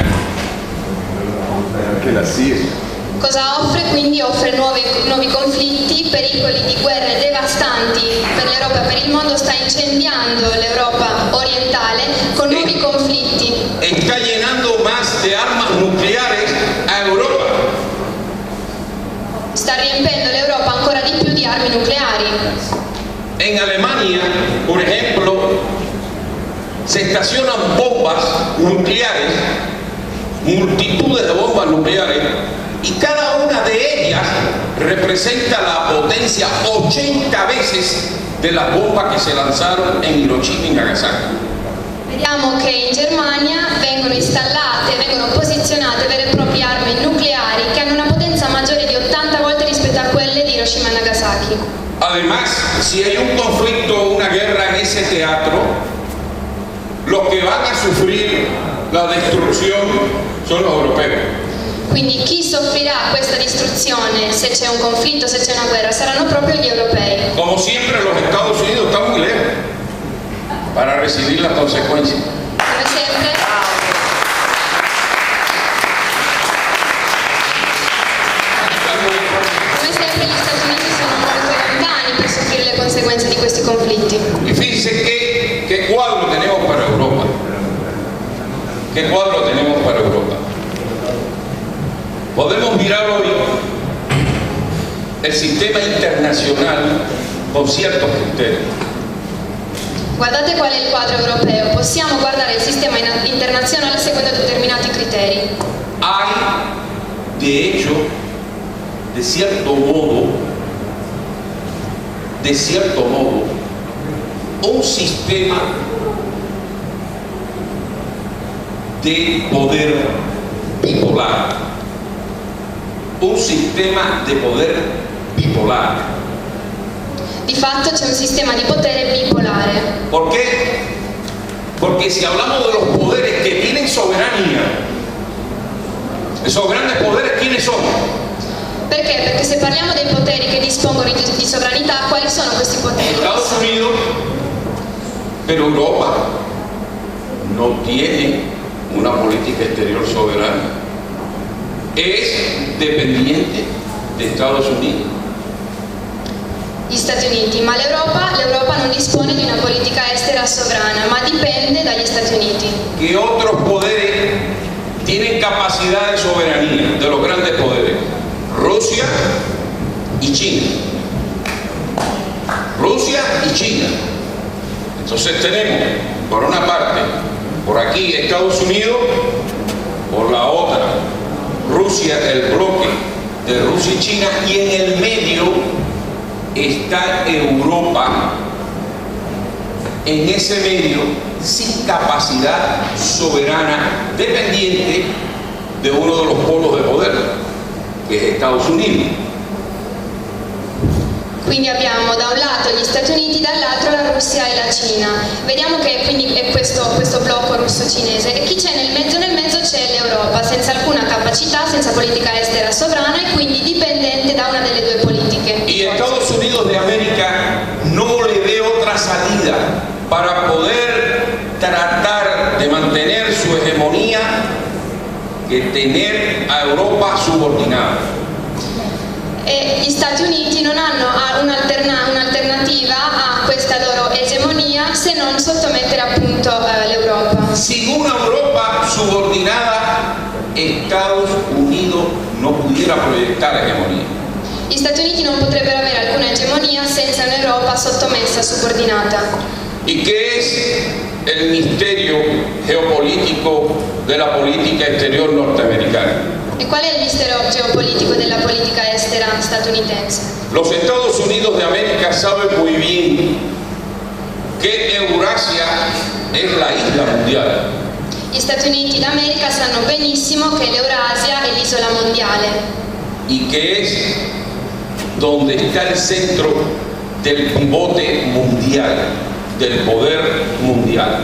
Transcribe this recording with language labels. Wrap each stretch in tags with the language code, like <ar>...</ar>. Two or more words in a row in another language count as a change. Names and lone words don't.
<it>Anche la Siria. Cosa offre? Quindi offre nuovi conflitti, pericoli di guerre devastanti per l'Europa e per il mondo, sta incendiando l'Europa orientale con nuovi conflitti.</it> <es>Está llenando más de armas nucleares a Europa.</es> <it>Sta riempendo l'Europa ancora di più di armi nucleari.</it> <es>En Alemania, por ejemplo, se estacionan bombas nucleares, multitudes de bombas nucleares, y cada una de ellas representa la potencia 80 veces de las bombas que se lanzaron en Hiroshima y Nagasaki.</es> <it>Vediamo che in Germania vengono installate, vengono posizionate vere e proprie armi nucleari che hanno una potenza maggiore di 80 volte rispetto a quelle di Hiroshima e Nagasaki.</it> <es>Además, si hay un conflicto o una guerra en ese teatro, los que van a sufrir la destrucción son los europeos.</es> <it>Quindi chi soffrirà questa distruzione se c'è un conflitto, se c'è una guerra, saranno proprio gli europei.</it> <es>Como siempre, los Estados Unidos están muy lejos para recibir las consecuencias.</es> <it>Come sempre, gli Stati Uniti sono molto lontani per soffrire le conseguenze di questi conflitti.</it> <es>Y fíjense qué cuadro tenemos para Europa. ¿Qué cuadro tenemos para Europa? Podemos mirar hoy el sistema internacional con ciertos criterios.</es> <it>Guardate qual è il quadro europeo. Possiamo guardare il sistema internazionale secondo determinati criteri.</it> <es>Hay, de hecho, de cierto modo, un sistema de poder bipolar. Un sistema de poder bipolar.</es> <it>Di fatto c'è un sistema di potere bipolare.</it> <es>¿Por qué? Porque si hablamos de los poderes que tienen soberanía, esos grandes poderes, ¿quiénes son?</es> <it>Perché? Perché se parliamo dei poteri che dispongono di sovranità, quali sono questi poteri?</it> <es>Estados Unidos, pero Europa no tiene una política exterior soberana. Es dependiente de Estados Unidos.</es> <it>Gli Stati Uniti, ma l'Europa non dispone di una politica estera sovrana, ma dipende dagli Stati Uniti.</it> <es>¿Qué otros poderes tienen capacidad de soberanía de los grandes poderes? Rusia y China. Rusia y China. Entonces tenemos, por una parte, por aquí Estados Unidos, por la otra, Rusia, el bloque de Rusia y China, y en el medio está Europa, en ese medio, sin capacidad soberana, dependiente de uno de los polos de poder, que es Estados Unidos.</es> <it>Quindi abbiamo da un lato gli Stati Uniti, dall'altro la Russia e la Cina. Vediamo che quindi è questo blocco russo-cinese, e chi c'è nel mezzo c'è l'Europa, senza alcuna capacità, senza politica estera sovrana e quindi dipendente da una delle due politiche.</it> <es>Y Estados Unidos de América no le ve otra salida para poder tratar de mantener su hegemonía que tener a Europa subordinada.</es> <it>E gli Stati Uniti non hanno un'alternativa a questa loro egemonia se non sottomettere appunto l'Europa.</it> <es>Sin una Europa subordinada, Estados Unidos no pudiera proyectar hegemonía.</es> <it>Gli Stati Uniti non potrebbero avere alcuna egemonia senza un'Europa sottomessa, subordinata.</it> <es>¿Y qué es el misterio geopolítico de la política exterior norteamericana?</es> <it>E qual è il mistero geopolitico della politica estera statunitense?</it> <es>Los Estados Unidos de América saben muy bien que Eurasia es la isla mundial.</es> <it>Gli Stati Uniti d'America sanno benissimo che l'Eurasia è l'isola mondiale</it> <es>Y que es donde está el centro del pivote mundial, del poder mundial.</es>